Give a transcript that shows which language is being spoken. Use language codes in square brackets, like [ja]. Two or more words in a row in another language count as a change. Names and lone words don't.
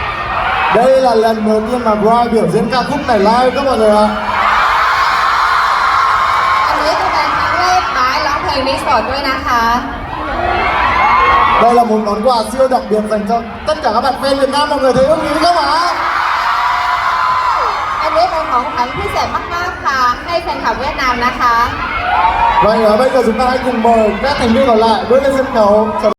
[vi] Đây là lần đầu tiên mà Brian biểu diễn ca khúc này live các mọi người ạ. [th] อันนี้จะเป็นครั้งแรกไม้ร้องเพลงนี้สดด้วยนะคะ [vi] Đây là một món quà siêu đặc biệt dành cho tất cả các bạn fan Việt Nam mọi người thấy không không ạ? [th] อันนี้เป็นของขวัญพิเศษมากๆค่ะให้แฟนคลับเวียดนามนะคะ [vi] Vậy bây giờ chúng ta hãy cùng mời các thành viên còn lại bước lên sân khấu.